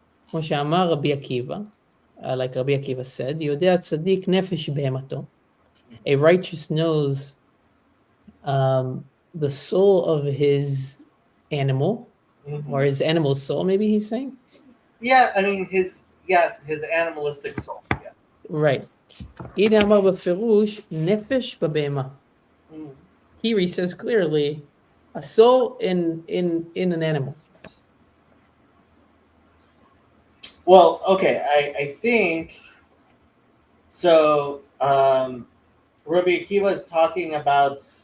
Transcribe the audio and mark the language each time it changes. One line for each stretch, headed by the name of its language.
Hebrew: כמו שאמר רבי עקיבא,
English: like Rabbi Akiva said,
Hebrew: יודע צדיק נפש בהמתו.
English: A righteous knows the soul of his animal, or his animal's soul, maybe he's saying? Yeah, I mean his animalistic soul. Yeah. Right.
Hebrew: הנה אמר בפירוש נפש בבהמה.
English: Here he says clearly a soul in an animal. Well, okay, I think so. Rabbi Akiva is talking about